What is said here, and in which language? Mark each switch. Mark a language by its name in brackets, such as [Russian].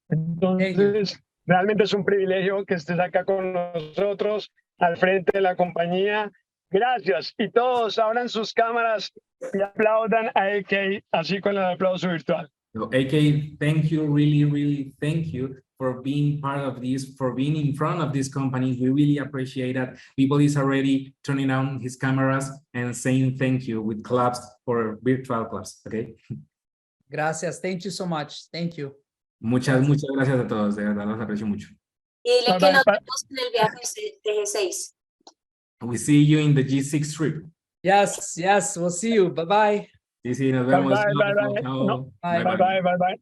[Spanish] Entonces, realmente es un privilegio que estés acá con nosotros, al frente de la compañía. Gracias. Y todos abran sus cámaras y aplaudan a AK, así con el aplauso virtual. [English] So, AK, thank you, really thank you for being part of this, for being in front of this company. We really appreciate that. People is already turning on his cameras and saying thank you with claps for virtual claps, okay? [Spanish] Gracias. [English] Thank you so much. Thank you. [Spanish] Muchas gracias a todos, de verdad los aprecio mucho. Y dile que nos vemos en el viaje de G6. [English] We see you in the G6 trip. Yes, we'll see you. Bye-bye. [Spanish] Sí, nos vemos. [English] Bye. [Spanish] Chao. [English] No, Bye. bye.